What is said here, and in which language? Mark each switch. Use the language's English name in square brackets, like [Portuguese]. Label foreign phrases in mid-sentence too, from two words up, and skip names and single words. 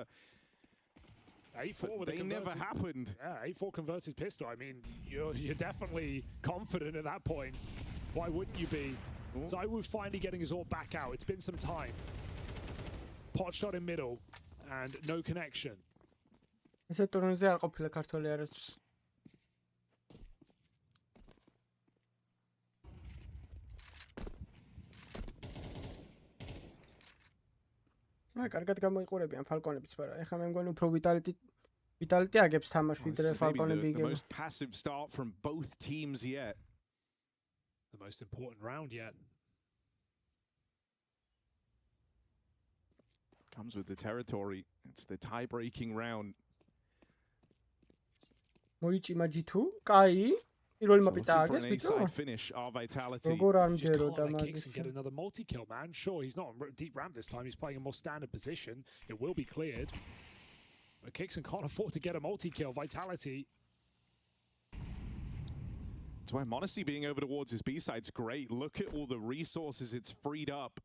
[English] 8-4 with they never happened. Yeah, 8-4 converted pistol. I mean, you're definitely confident at that point. Why wouldn't you be? Zaiwu finally getting his AWP back out. It's been some time. Pot shot in middle and no connection. [Georgian] კარგად გამოიყურებიან Falcons-ებიც, მაგრამ ეხლა მე მგონი უფრო Vitality აგებს თამაშს ვიდრე Falcons-ები იგებს. [English] The most passive start from both teams yet. the most important round yet. Comes with the territory. It's the tie-breaking round. [Georgian] მოიჭიმა G2. კაი. პირველი მაპი დააგეს, ბიჭო. როგორ არ მჯეროდა magis. [English] Get another multi-kill, man. Sure, he's not on deep ramp this time. He's playing a more standard position. It will be cleared. But Kixon can't afford to get a multi-kill. Vitality. That's why Monacy being over towards his B-side's great. Look at all the resources it's freed up